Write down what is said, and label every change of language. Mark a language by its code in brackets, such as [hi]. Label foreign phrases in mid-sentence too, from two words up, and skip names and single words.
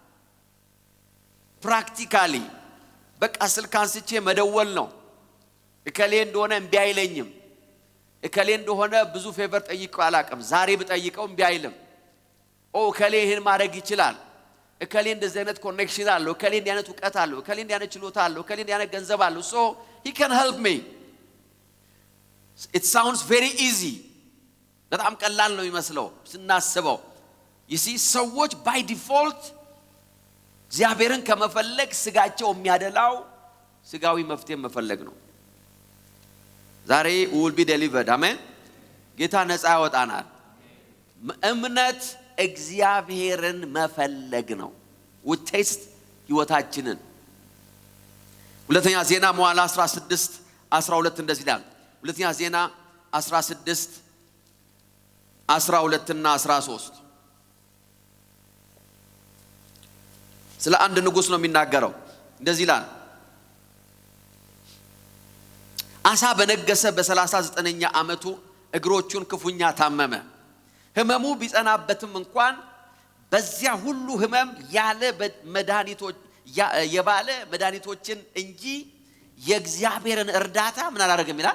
[am] ፕራክቲካሊ በቃ ስልክ አንስቼ መደወል ነው። እከሌ እንደሆነ እምቢ አይለኝም። እከሌ እንደሆነ ብዙ ፌቨር ጠይቀው አላቅም። ዛሬ ብጠይቀው እምቢ አይልም። እከሌ ይሄን ማድረግ ይችላል። እከሌ እንደዚህ አይነት ኮኔክሽን አለው። እከሌ እንዲህ አይነት ዕውቀት አለው። እከሌ እንዲህ አይነት ችሎታ አለው። እከሌ እንዲህ አይነት ገንዘብ አለው። [en] so he can help me። it sounds very easy። [am] በጣም ቀላል ነው የሚመስለው ስናስበው። [en] you see [am] ሰዎች [en] by default [am] እግዚአብሔርን ከመፈለግ ስጋቸው የሚያደላው ስጋዊ መፍትሄ መፈለግ ነው። ዛሬ [en] will be delivered። [am] አሜን። ጌታ ነፃ ያወጣናል። እምነት እግዚአብሔርን መፈለግ ነው። ውጤት ህይወታችንን ሁለተኛ ዜና መዋዕል 16:12 እንደዚህ ይላል። ሁለተኛ ዜና 16:12 እና 13 ስለ አንድ ንጉስ ነው የሚናገረው። እንደዚህ ይላል። አሳ በነገሰ በ39ኛ ዓመቱ እግሮቹን ክፉኛ ታመመ። ህመሙ ቢጸናበትም እንኳን በዚያ ሁሉ ህመም የባለ መድኃኒቶችን እንጂ የእግዚአብሔርን እርዳታ ምን አላደረገም ይላል?